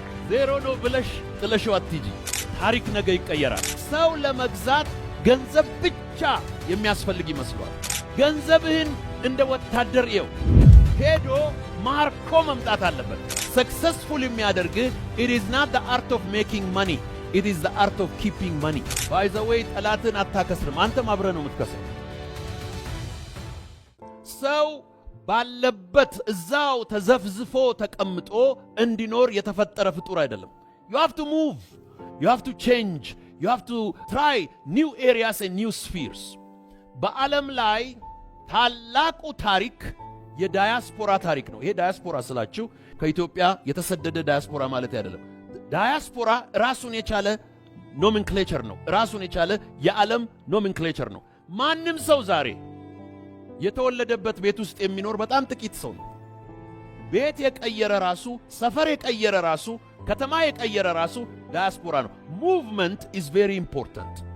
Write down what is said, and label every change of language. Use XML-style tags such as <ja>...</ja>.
<am>ዜሮ ነው ብለሽ ጥለሽው አትሂጂ። ታሪክ ነገ ይቀየራል። ሰው ለመግዛት ገንዘብ ብቻ የሚያስፈልግ ይመስሏል። ገንዘብህን እንደ ወታደር ይው ሄዶ ማርኮ መምጣት አለበት። ሰክሰስፉል የሚያደርግህ</am> <en>it is not the art of making money, it is the art of keeping money. by the way</en> <am>ጠላትን አታከስርም፣ አንተም አብረህ ነው የምትከስረው። ሰው ባለበት እዛው ተዘፍዝፎ ተቀምጦ እንዲኖር የተፈጠረ ፍጡር አይደለም።</am> <en>you have to move, you have to change, you have to try new areas and new spheres.</en> <am>በዓለም ላይ ታላቁ ታሪክ የዳያስፖራ ታሪክ ነው። ይሄ ዳያስፖራ ስላችሁ ከኢትዮጵያ የተሰደደ ዳያስፖራ ማለት አይደለም። ዳያስፖራ ራሱን የቻለ ኖሜንክሌቸር ነው። ራሱን የቻለ የዓለም ኖሜንክሌቸር ነው። ማንም ሰው ዛሬ የተወለደበት ቤት ውስጥ የሚኖር በጣም ጥቂት ሰው ነው። ቤት የቀየረ ራሱ፣ ሰፈር የቀየረ ራሱ፣ ከተማ የቀየረ ራሱ ዳያስፖራ ነው። ሙቭመንት</am> <en>is very important.</en>